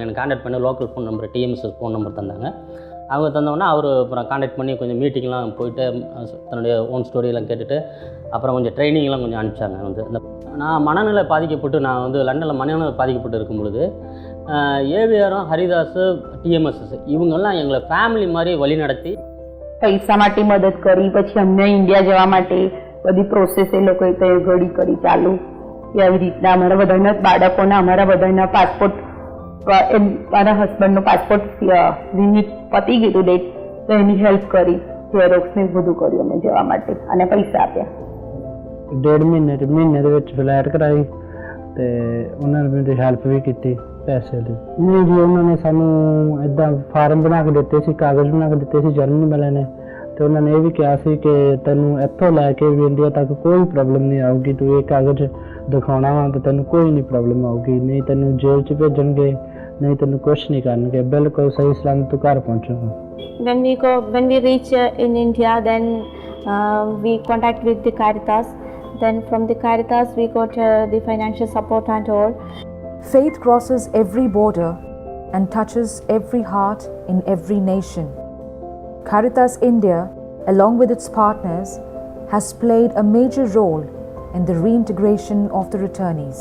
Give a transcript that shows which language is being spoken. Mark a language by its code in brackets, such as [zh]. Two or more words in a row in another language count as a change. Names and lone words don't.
[ta] எனக்கு கான்டாக்ட் பண்ணி [en] local phone number, [ta] டிஎம்எஸ்எஸ் [en] phone number [ta] தந்தாங்க. அவங்க தந்தோன்னா அவர் அப்புறம் கான்டாக்ட் பண்ணி கொஞ்சம் மீட்டிங்லாம் போயிட்டு தன்னுடைய [en] own story [ta] கேட்டுட்டு அப்புறம் கொஞ்சம் ட்ரைனிங்லாம் கொஞ்சம் அனுப்பிச்சாங்க. வந்து இந்த நான் மனநிலை பாதிக்கப்பட்டு நான் வந்து லண்டனில் மனநிலை பாதிக்கப்பட்டு இருக்கும் பொழுது ஏவிஆரும் ஹரிதாஸ் டிஎம்எஸ்எஸ் இவங்கெல்லாம் எங்களை ஃபேமிலி மாதிரி வழி நடத்தி [gu] પૈસા માટે મદદ કરી. પછી અમને ઇન્ડિયા જવા માટે બધી પ્રોસેસ એ લોકોએ ત્યાં ઘડી કરી ચાલુ. એવી રીતના અમારા બધાના બાળકોના અમારા બધાના પાસપોર્ટ મારા હસબન્ડનો પાસપોર્ટ લિમિટ પતી ગયું ડેટ, તો એની હેલ્પ કરી. ઝેરોક્સ ને બધું કર્યું અમે જવા માટે અને પૈસા આપ્યા. [pa] 1.5 ਮਹੀਨੇ ਦੇ ਵਿੱਚ ਫਲੈਟ ਕਰਾਈ ਤੇ ਉਹਨਾਂ ਨੇ ਮੇਰੀ ਹੈਲਪ ਵੀ ਕੀਤੀ ਪੈਸੇ ਦੀ। ਨਹੀਂ ਜੀ, ਉਹਨਾਂ ਨੇ ਸਾਨੂੰ ਇੱਦਾਂ ਫਾਰਮ ਬਣਾ ਕੇ ਦਿੱਤੇ ਸੀ, ਕਾਗਜ਼ ਬਣਾ ਕੇ ਦਿੱਤੇ ਸੀ ਜਰਮਨੀ ਵਾਲਿਆਂ ਨੇ, ਤੇ ਉਹਨਾਂ ਨੇ ਇਹ ਵੀ ਕਿਹਾ ਸੀ ਕਿ ਤੈਨੂੰ ਇੱਥੋਂ ਲੈ ਕੇ ਵੀ ਇੰਡੀਆ ਤੱਕ ਕੋਈ ਪ੍ਰੋਬਲਮ ਨਹੀਂ ਆਊਗੀ, ਤੂੰ ਇਹ ਕਾਗਜ਼ ਦਿਖਾਉਣਾ ਵਾ ਤੇ ਤੈਨੂੰ ਕੋਈ ਨਹੀਂ ਪ੍ਰੋਬਲਮ ਆਊਗੀ, ਨਹੀਂ ਤੈਨੂੰ ਜੇਲ੍ਹ 'ਚ ਭੇਜਣਗੇ, ਨਹੀਂ ਤੈਨੂੰ ਕੁਛ ਨਹੀਂ ਕਰਨਗੇ, ਬਿਲਕੁਲ ਸਹੀ ਸਲਾਮਤ ਤੂੰ ਘਰ ਪਹੁੰਚੂਗਾ। [en] When we reach in India, then we contact with the Caritas. Then from the Caritas we got the financial support and all. Faith crosses every border and touches every heart in every nation. Caritas India, along with its partners, has played a major role in the reintegration of the returnees.